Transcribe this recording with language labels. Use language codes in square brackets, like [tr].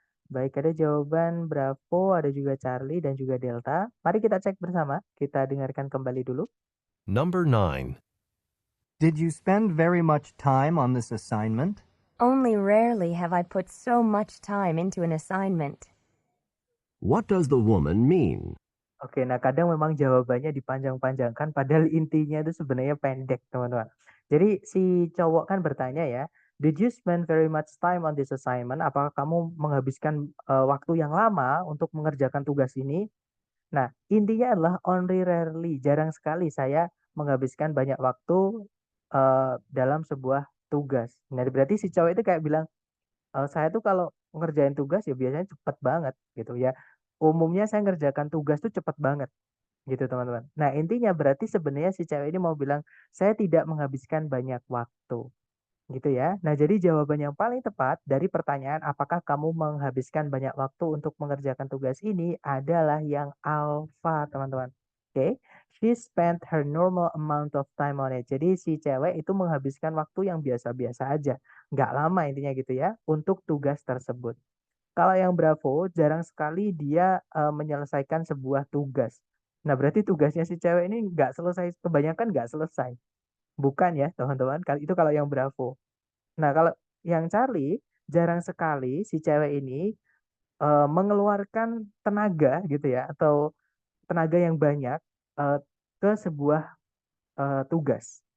[id] Baik, ada jawaban Bravo, ada juga Charlie, dan juga Delta. Mari kita cek bersama. Kita dengarkan kembali dulu. [en] Number 9. Did you spend very much time on this assignment? Only rarely have I put so much time into an assignment. What does the woman mean? [id] Oke, nah kadang memang jawabannya dipanjang-panjangkan, padahal intinya itu sebenarnya pendek, teman-teman. Jadi si cowok kan bertanya ya, [en] did you spend very much time on this assignment? [id] Apakah kamu menghabiskan waktu yang lama untuk mengerjakan tugas ini? Nah, intinya adalah [en] only rarely, [id] jarang sekali saya menghabiskan banyak waktu dalam sebuah tugas. Nah, berarti si cowok itu kayak bilang, saya tuh kalau ngerjain tugas ya biasanya cepet banget gitu ya. Umumnya saya ngerjakan tugas tuh cepet banget gitu, teman-teman. Nah, intinya berarti sebenarnya si cewek ini mau bilang, saya tidak menghabiskan banyak waktu. Gitu ya. Nah, jadi jawaban yang paling tepat dari pertanyaan apakah kamu menghabiskan banyak waktu untuk mengerjakan tugas ini adalah yang alpha, teman-teman. Oke. [en] She spent her normal amount of time on it. [id] Jadi si cewek itu menghabiskan waktu yang biasa-biasa aja. Nggak lama intinya gitu ya, untuk tugas tersebut. Kalau yang Bravo, jarang sekali dia menyelesaikan sebuah tugas. Nah, berarti tugasnya si cewek ini nggak selesai, kebanyakan nggak selesai. Bukan ya, teman-teman. Itu kalau yang Bravo. Nah, kalau yang Charlie, jarang sekali si cewek ini mengeluarkan tenaga gitu ya, atau tenaga yang banyak ke sebuah tugas.